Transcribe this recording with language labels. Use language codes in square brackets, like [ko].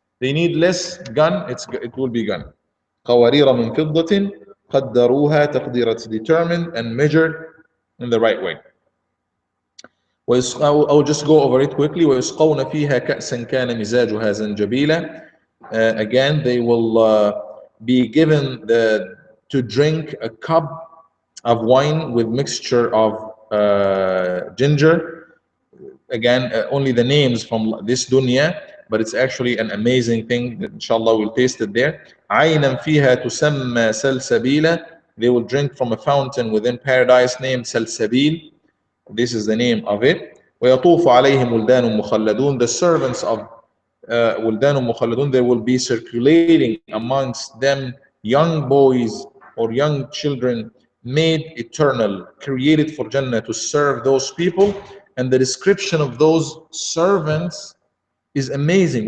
[en] They need less gun, it will be gone. [ar] قوارير من فضة قدروها تقديرا. [en] It's determined and measured in the right way. I will just go over it quickly. [ar] ويسقون فيها كأسا كان مزاجها زنجبيلا. [en] Again, they will be given to drink a cup of wine with mixture of ginger. Again, only the names from this dunya, but it's actually an amazing thing that inshallah we'll taste it there. [ar] عينا فيها تسمى سلسبيلا. [en] They will drink from a fountain within paradise named Salsabil. This is the name of it. [ar] ويطوف عليهم ولدان مخلدون. [en] The servants of [ar] ولدان مخلدون, [en] they will be circulating amongst them young boys or young children made eternal, created for Jannah to serve those people. And the description of those servants is amazing.